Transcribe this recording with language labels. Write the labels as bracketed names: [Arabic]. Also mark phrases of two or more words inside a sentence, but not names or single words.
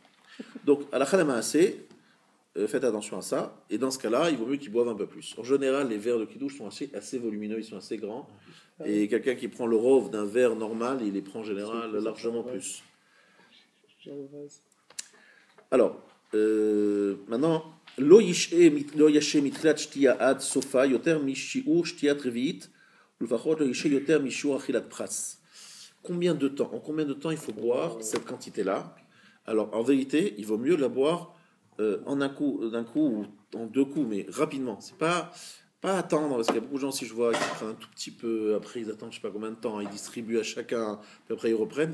[French] Donc, à la khalamaasé, faites attention à ça. Et dans ce cas-là, il vaut mieux qu'il boive un peu plus. En général, les verres de kidouche sont assez volumineux, ils sont assez grands. Et quelqu'un qui prend le rov d'un verre normal, il les prend en général largement plus. Alors, maintenant... [Hebrew] לא ישה מתחילת שתייה עד סופה יותר משיעור שתיית רביעית ולפחות לא ישה יותר משיעור אכילת פרס. [French] En combien de temps il faut boire cette quantité-là? Alors en vérité, il vaut mieux la boire d'un coup ou en deux coups, mais rapidement. C'est pas attendre, parce qu'il y a beaucoup de gens, si je vois, qui prennent un tout petit peu, après ils attendent je sais pas combien de temps, ils distribuent à chacun, puis après ils reprennent.